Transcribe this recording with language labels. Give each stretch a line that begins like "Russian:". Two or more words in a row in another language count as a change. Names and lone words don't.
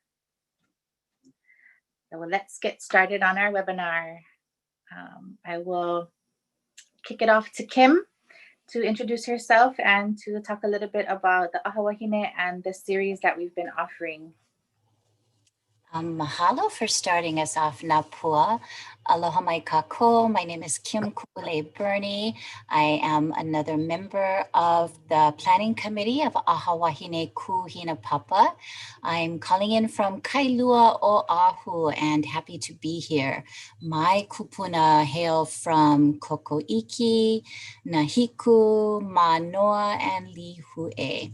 English: So let's get started on our webinar. I will kick it off to Kim to introduce herself and to talk a little bit about the Aha Wahine and the series that we've been offering. Mahalo for starting us off, Napua.
Hawaiian: Aloha mai kākou.
English: My name is Kim Kule Burney. I am another member of the planning committee of Aha Wahine Ku Hinapapa. I'm calling in from Kailua, Oahu, and happy to be here. My kupuna hail from Kokoiki, Nahiku, Manoa, and Lihue.